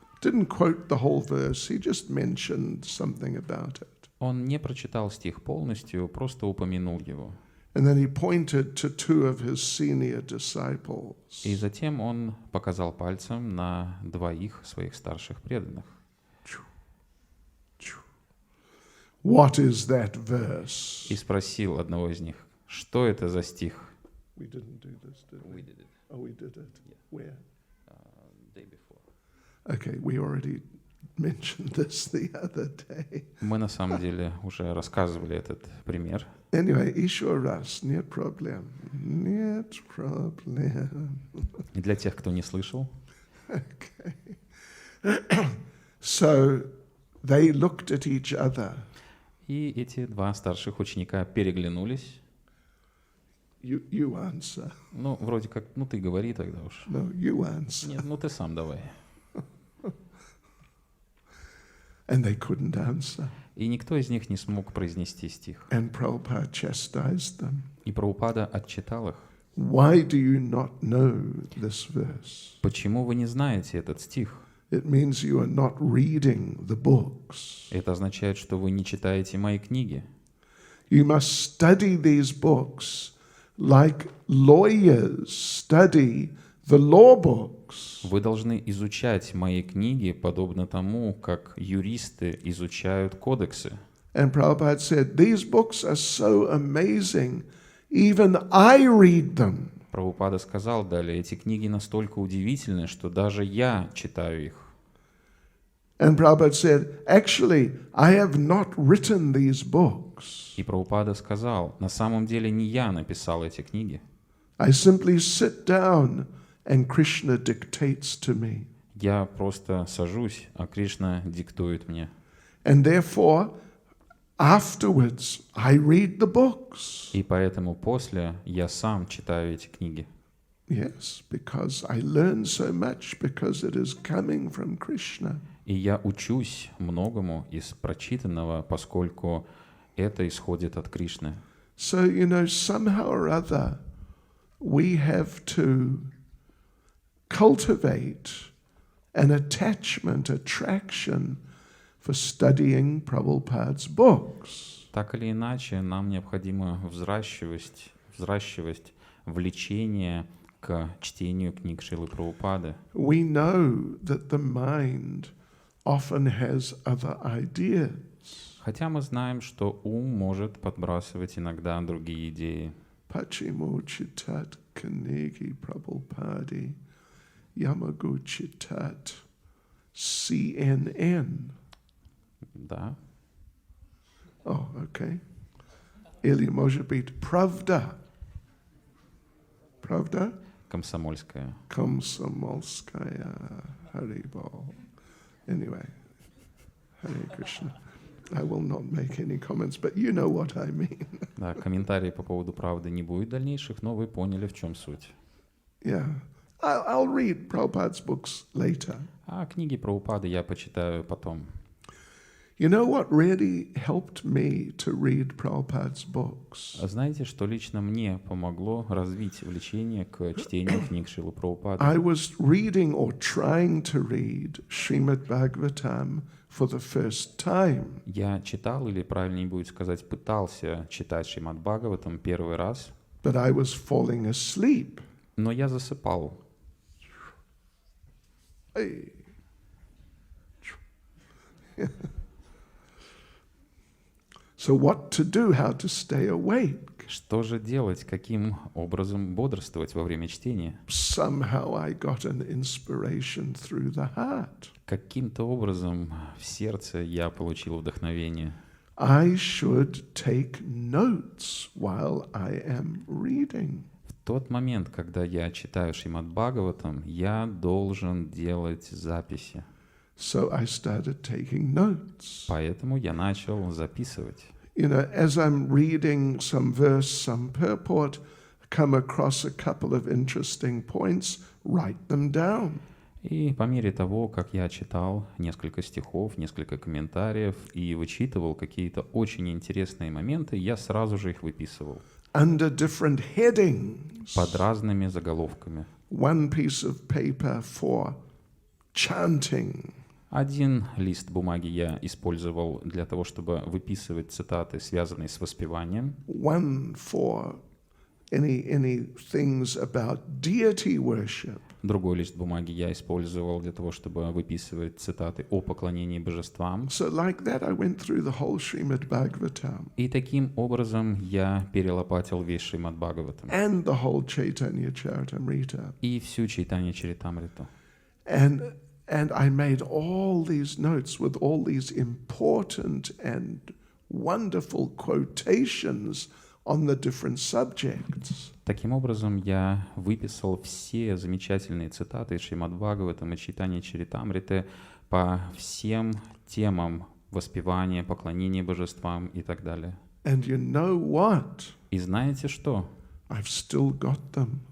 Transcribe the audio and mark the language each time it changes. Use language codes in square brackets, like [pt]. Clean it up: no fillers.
[en] Didn't quote the whole verse, he just mentioned something about it. [ru] Он не прочитал стих полностью, просто упомянул его. [en] And then he pointed to two of his senior disciples. [ru] И затем он показал пальцем на двоих своих старших преданных. [en] what is that verse? [ru] и спросил одного из них, что это за стих? [en] We didn't do this, did we? did it. Oh, we did it. Where? Day before. Okay, we already mentioned this the other day. [ru] Мы на самом деле уже рассказывали этот пример. Anyway, еще раз, нет проблем. Нет проблем. И для тех, кто не слышал, [en] Okay. So they looked at each other. [ru] и эти два старших ученика переглянулись. [en] You answer. [ru] Ну, вроде как, ну ты говори тогда уж. [en] No, you answer. [ru] Нет, ну ты сам давай. [en] And they couldn't answer. [ru] И никто из них не смог произнести стих. [en] And Prabhupada chastised them. [ru] И Прабхупада отчитал их. [en] Why do you not know this verse? [ru] Почему вы не знаете этот стих? [en] It means you are not reading the books. [ru] Это означает, что вы не читаете мои книги. [en] You must study these books like lawyers study the law books. [ru] Вы должны изучать мои книги, подобно тому, как юристы изучают кодексы. [en] And Prabhupada said, these books are so amazing, even I read them. [ru] Прабхупада сказал далее, эти книги настолько удивительны, что даже я читаю их. [en] And Prabhupada said, actually, I have not written these books. [ru] И Прабхупада сказал, на самом деле не я написал эти книги. [en] I simply sit down and Krishna dictates to me. [ru] Я просто сажусь, а Кришна диктует мне. [en] And therefore, afterwards, I read the books. [ru] И поэтому после я сам читаю эти книги. [en] Yes, because I learn so much because it is coming from Krishna. [ru] И я учусь многому из прочитанного, поскольку это исходит от Кришны. [en] So, somehow or other, we have to cultivate an attachment, attraction for studying Prabhupada's books. [ru] Так или иначе, нам необходимо взращивать влечение к чтению книг Шрилы Прабхупады. [en] We know that the mind often has other ideas. [ru] Хотя мы знаем, что ум может подбрасывать иногда другие идеи. Pachimo chitat kanegi Prabhupadi Yamagu chitat CNN. Да. [en] Oh, okay. [ru] Или может быть Pravda. Pravda? Комсомольская. [en] Komsomolskaya Haribol. Anyway, Hare Krishna. I will not make any comments, but you know what I mean. [ru] Да, комментарий по поводу правды не будет дальнейших, но вы поняли, в чем суть. [en] Yeah. I'll read Prabhupada's books later. [ru] А книги Прабхупады я почитаю потом. [en] You know what really helped me to read Prabhupada's books? [ru] А знаете, что лично мне помогло развить влечение к чтению книг Шрилы Прабхупады? [en] I was reading or trying to read Srimad Bhagavatam for the first time. [ru] Я читал, или правильнее будет сказать, пытался читать Шримад Бхагаватам первый раз, [en] But I was falling asleep. [ru] но я засыпал. [en] Hey. So what to do, how to stay awake? [ru] Что же делать, каким образом бодрствовать во время чтения? [en] Somehow I got an inspiration through the heart. [ru] Каким-то образом в сердце я получил вдохновение. [en] I should take notes while I am reading. [ru] В тот момент, когда я читаю Шримад Бхагаватам, я должен делать записи. [en] So I started taking notes. [ru] Поэтому я начал записывать. [en] As I'm reading some verse, some purport, come across a couple of interesting points, write them down. [ru] И по мере того, как я читал несколько стихов, несколько комментариев и вычитывал какие-то очень интересные моменты, я сразу же их выписывал. [en] Under different headings. [ru] Под разными заголовками. [en] One piece of paper for chanting. [ru] Один лист бумаги я использовал для того, чтобы выписывать цитаты, связанные с воспеванием. [en] One for any things about deity worship. [ru] Другой лист бумаги я использовал для того, чтобы выписывать цитаты о поклонении божествам. [en] So like that, I went through the whole Srimad Bhagavatam [ru] И таким образом я перелопатил весь Шримад Бхагаватам [en] and the whole Chaitanya Charitamrita. [ru] и всю Чайтанья Чаритамриту. [en] And I made all these notes with all these important and wonderful quotations on the different subjects. [ru] Таким образом, я выписал все замечательные цитаты из Шримад Бхагаватам и Чайтаньи Чаритамриты по всем темам воспевания, поклонения божествам и так далее. [en] And you know what? [ru] И знаете что? [en] I've still got them.